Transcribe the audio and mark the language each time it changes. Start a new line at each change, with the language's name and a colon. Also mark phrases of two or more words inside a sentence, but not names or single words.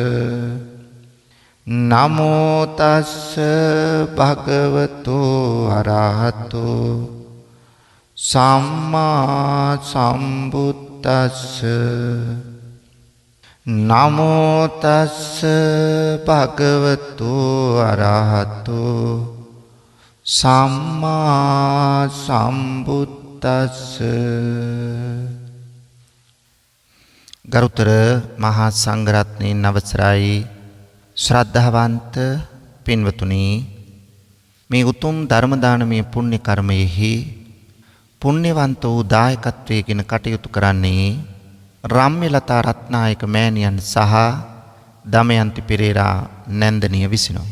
Pali: නමෝ තස්ස භගවතු අරහතු සම්මා සම්බුද්දස්ස. නමෝ තස්ස භගවතු අරහතු සම්මා සම්බුද්දස්ස.
Sinhala: ගරුතර මහා සංඝරත්නයන් අවසරයි. ශ්‍රද්ධාවන්ත පින්වතුනි, මේ උතුම් ධර්ම දානමය පුණ්‍ය කර්මයෙහි පුණ්‍යවන්ත වූ දායකත්වයෙන් කටයුතු කරන්නේ රම්‍යලතා රත්නායක මෑණියන් සහ දමයන්ති පෙරේරා නැන්දනිය විසිනුයි.